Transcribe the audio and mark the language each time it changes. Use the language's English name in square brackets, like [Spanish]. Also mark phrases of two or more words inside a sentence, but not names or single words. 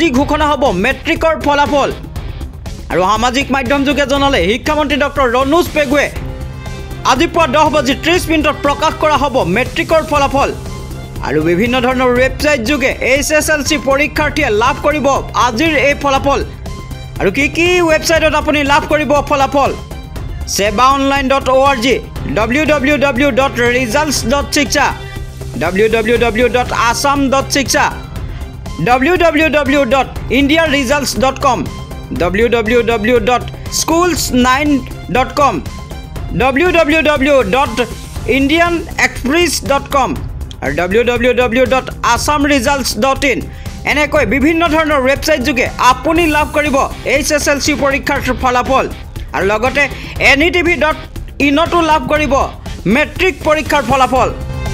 [Assamese] ঘোষণা হ'ব মেট্ৰিকৰ ফলাফল আৰু সামাজিক মাধ্যম যোগে জনালে শিক্ষামন্ত্ৰী ডক্টৰ ৰণোজ পেগুৱে আজি পুৱা 10:30 প্ৰকাশ কৰা হ'ব মেট্ৰিকৰ ফলাফল আৰু বিভিন্ন ধৰণৰ ৱেবছাইট যোগে HSLC পৰীক্ষাৰ্থীয়ে লাভ কৰিব আজিৰ এই ফলাফল আৰু কি ৱেবছাইটত আপুনি লাভ কৰিব ফলাফল sebaonline.org www.results.shiksha www.assam.shiksha www.indiaresults.com www.schools9.com www.indianexpress.com আৰু www.assamresults.in এনেকৈ বিভিন্ন ধৰণৰ ৱেবছাইট যোগে আপুনি লাভ কৰিব HSLC পৰীক্ষাৰ ফলাফল আৰু লগতে NETV.in লাভ কৰিব মেট্ৰিক পৰীক্ষাৰ ফলাফল